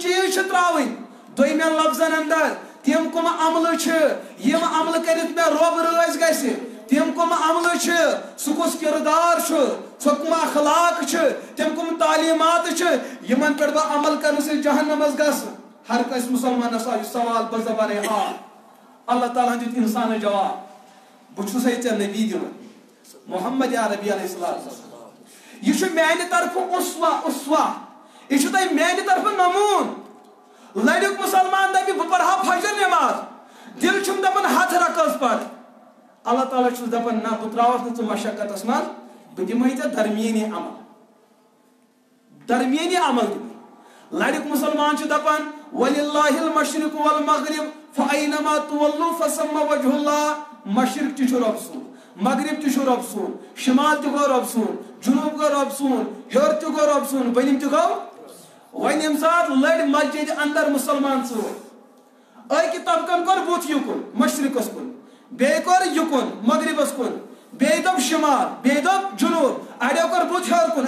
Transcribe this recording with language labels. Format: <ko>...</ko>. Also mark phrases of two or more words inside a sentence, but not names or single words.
<ks>چیٖز چھِ ترٛاوٕنۍ دوٚیمٮ۪ن لفظن اندر تِم کٕم عملہٕ چھِ یِم عملہٕ کٔرِتھ مےٚ رۄب رٲضۍ گژھِ تِم کٕم عملہٕ چھِ سُہ کُس کِردار چھُ سۄ کٕم اخلاق چھِ تِم کٕم تعلیٖمات چھِ یِمن پٮ۪ٹھ بہٕ عمل کرنہٕ سۭتۍ جہنمس گژھٕ ہر کٲنٛسہِ مسلمانس آو یہِ سوال بہٕ زبانے حال اللہ تعالیٰ ہن دیُت انسانس جواب بہٕ چھُسے ژےٚ نبی دِوان محمد عربی</ks> <ar>علیہ السلام</ar> <ks>یہ چھُ میانہِ طرفہٕ اسوا یہ چھُ تۄہہِ میانہِ طرفہٕ نموٗن لڑیُک مسلمان دپہِ بہٕ پرہا فجر نماز دل چھُم دپان 100 رکعت پر اللہ تعالیٰ چھُس دپان نہ بہٕ ترٛاوَتھ نہٕ ژٕ مشقتس منٛز بہٕ دِمے ژےٚ درمیٲنی عمل دِمے لڑیُک مسلمان چھُ دپان</ks> <ar>وللہ المشرق والمغرب فأینما تولوا فثم وجہ اللہ</ar> <ks>مشرق تہِ چھُ رۄب سُنٛد مغرب تہِ چھُ رۄب سُنٛد شمال تہِ گوٚو رۄب سُنٛد جنوب گوٚو رۄب سُنٛد ہیوٚر تہِ گوٚو رۄب سُنٛد بٔنِم تہِ گوٚو ون یم سات لڑ مسجد اندر مسلمان ژور اکی طبقن کور بت یکن مشرقس کن بیٚیہِ کور یکن مغربس کن بیٚیہِ دوٚپ شمال بیٚیہِ دوٚپ جنوب اڑیو کور بت ہیور کن</ks>